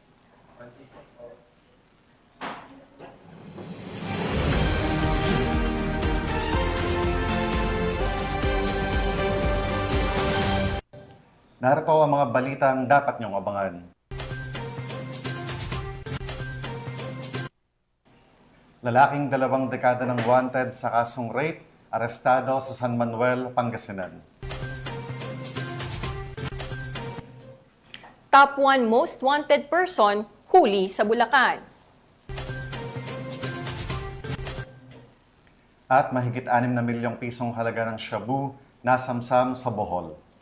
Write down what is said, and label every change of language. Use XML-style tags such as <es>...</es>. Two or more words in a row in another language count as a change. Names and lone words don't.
<tl>Narito ang mga balitang dapat niyong abangan. Lalaking 2 dekada ng wanted sa kasong rape, arestado sa San Manuel, Pangasinan.</tl> <en>Top 1 Most Wanted Person,</en> <tl>huli sa Bulacan. At mahigit 6 na milyong pisong halaga ng shabu nasamsam sa Bohol.</tl>